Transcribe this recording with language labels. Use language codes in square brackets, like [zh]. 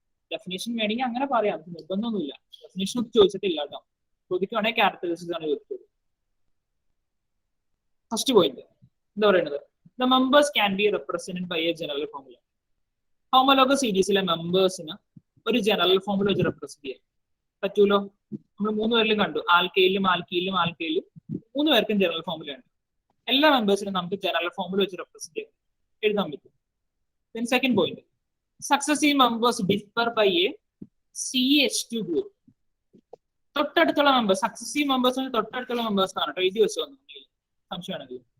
[ml] Definition വേണമെങ്കിൽ അങ്ങനെ പറയാം, നിർബന്ധമൊന്നുമില്ല. ഡെഫിനേഷൻ ഒന്നും ചോദിച്ചിട്ടില്ല കേട്ടോ. ചോദിക്കുവാണെങ്കിൽ ക്യാരക്ടറിസ്റ്റിക്സ് ആണ് ചോദിച്ചത്. ഫസ്റ്റ് പോയിന്റ് എന്താ പറയുന്നത്? [en] The members can be represented by a general formula. [ml] Homologous സീരീസിലെ മെമ്പേഴ്സിന് ഒരു ജനറൽ ഫോർമുല വെച്ച് റെപ്രസെന്റ് ചെയ്യാം പറ്റൂലോ? നമ്മൾ 3 പേരിലും കണ്ടു, ആൽക്കൈലും 3 പേർക്കും ജനറൽ ഫോർമുല ഉണ്ട്. എല്ലാ മെമ്പേഴ്സിനും നമുക്ക് ജനറൽ ഫോർമുല വെച്ച് റെപ്രസെന്റ് ചെയ്യാം, എഴുതാൻ പറ്റും. [en] Then second point, successive members differ by a CH2 group. [ml] തൊട്ടടുത്തുള്ള മെമ്പേഴ്സ്, സക്സസീവ് മെമ്പേഴ്സിന് തൊട്ടടുത്തുള്ള മെമ്പേഴ്സ് ആണ് കേട്ടോ. എഴുതി വെച്ചോ സംശയമാണെങ്കിൽ.